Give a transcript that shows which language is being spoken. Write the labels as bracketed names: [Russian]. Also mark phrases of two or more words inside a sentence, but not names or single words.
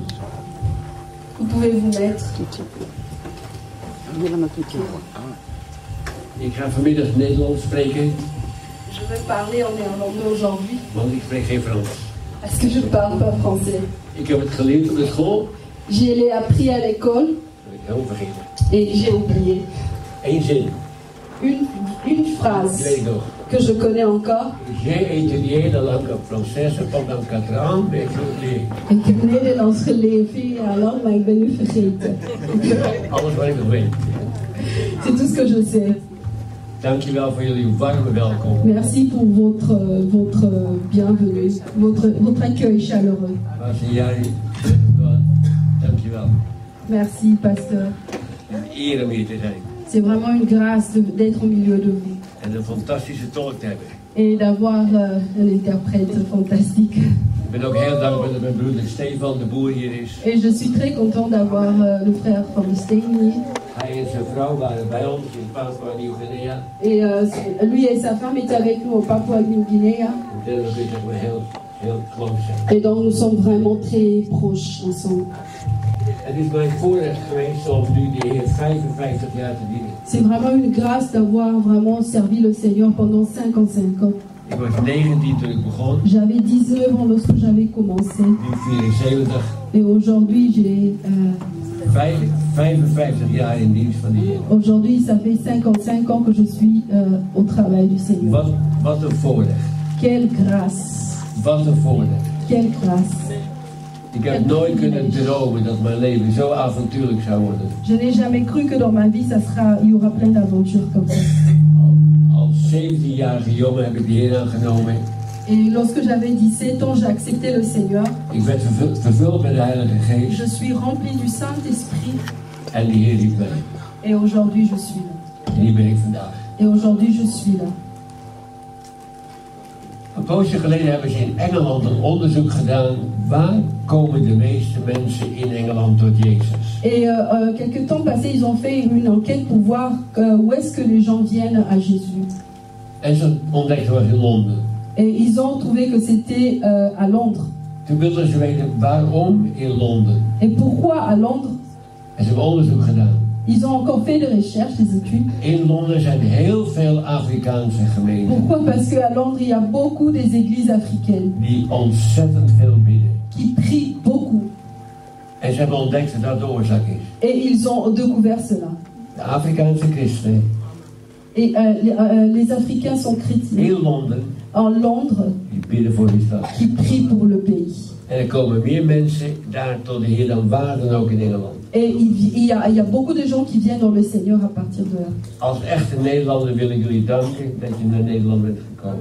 [French] Vous pouvez vous mettre. [Dutch] Ik ga vanmiddag Nederlands spreken, [French] Je vais parler en néerlandais aujourd'hui [Dutch] want ik spreek geen Frans. [French] parce que je ne parle pas français. [Dutch] Ik heb het geleerd op de school, [French] Je l'ai appris à l'école [Dutch] dat heb ik heel vergeten. [French] et j'ai oublié. [Dutch] Eén zin, [French] Une [Dutch] die weet [French] phrase [Dutch] ik nog. [French] que je connais encore J'ai étudié la langue française pendant 4 ans, mais je l'ai oublié. [Dutch] Ik heb Nederlands geleerd 4 jaar lang, maar ik ben nu vergeten. Alles wat ik nog weet. [French] C'est tout ce que je sais. [Dutch] Dankjewel voor jullie warme welkom. [French] Merci pour votre bienvenue, votre accueil chaleureux. [Dutch] Waar zijn jij? Dankjewel. [French] Merci, pasteur. [Dutch] Een eer om hier te zijn. [French] C'est vraiment une grâce d'être au milieu de vous [Dutch] En een fantastische tolk te hebben. [French] et d'avoir un interprète fantastique. [Dutch] Ik ben ook heel dankbaar dat mijn broeder Stefan de Boer hier is. [French] Et je suis très content d'avoir le frère Van Steen hier. [Dutch] Hij en zijn vrouw waren bij ons in Papua Nieuw-Guinea. [French] Et lui et sa femme étaient avec nous au Papua-New-Guinea. [Dutch] En daarom kun je zeg maar heel close zijn. [French] Et donc nous sommes vraiment très proches ensemble. [Dutch] Het is mijn voorrecht geweest om nu de Heer 55 jaar te dienen. [French] C'est vraiment une grâce d'avoir vraiment servi le Seigneur pendant 55 ans. [Dutch] Ik was 19 toen ik begon. [French] J'avais 19 ans lorsque j'avais commencé. [Dutch] Nu 74. [French] Et aujourd'hui, j'ai [Dutch] 55 jaar in dienst van de Heer. [French] aujourd'hui, ça fait 55 ans que je suis au travail du Seigneur. [Dutch] Wat een voorrecht. [French] Quelle grâce! [Dutch] Wat een voorrecht. [French] Quelle grâce! [Dutch] Ik heb nooit kunnen dromen dat mijn leven zo avontuurlijk zou worden. [French] Je n'ai jamais cru que dans ma vie, il y aura plein d'aventures comme ça. [Dutch] Als 17-jarige jongen heb ik de Heer aangenomen. [French] Et lorsque j'avais 17 ans, j'ai accepté le Seigneur. [Dutch] Ik werd vervuld met de Heilige Geest. [French] Je suis rempli du Saint-Esprit. [Dutch] En de Heer riep mij. [French] Et aujourd'hui, je suis là. [Dutch] En hier ben ik vandaag. [French] Et aujourd'hui, je suis là. [Dutch] Een poosje geleden hebben ze in Engeland een onderzoek gedaan. Waar komen de meeste mensen in Engeland tot Jezus? [French] Et quelques temps passés, ils ont fait une enquête pour voir où est-ce que les gens viennent à Jésus. [Dutch] En ze ontdekten wat in Londen. [French] Et ils ont trouvé que c'était à Londres. [Dutch] Toen wilden ze weten waarom in Londen. [French] Et pourquoi à Londres? [Dutch] En ze hebben onderzoek gedaan. [French] Ils ont encore fait des recherches, des études. [Dutch] In Londen zijn heel veel Afrikaanse gemeenten. [French] Pourquoi? Parce qu'à Londres, il y a beaucoup des églises africaines [Dutch] Die ontzettend veel bidden. [French] qui prient beaucoup. [Dutch] En ze hebben ontdekt dat dat de oorzaak is. [French] Et ils ont découvert cela. [Dutch] De Afrikaanse christenen [French] Et les Africains sont chrétiens [Dutch] in Londen, [French] en Londres [Dutch] die bidden voor die stad. [French] qui prient pour le pays. [Dutch] En er komen meer mensen daar tot de Heer dan waar dan ook in Engeland. [French] Et il y a beaucoup de gens qui viennent dans le Seigneur à partir de là. [Dutch] Als echte Nederlander wil ik jullie danken dat je naar Nederland bent gekomen.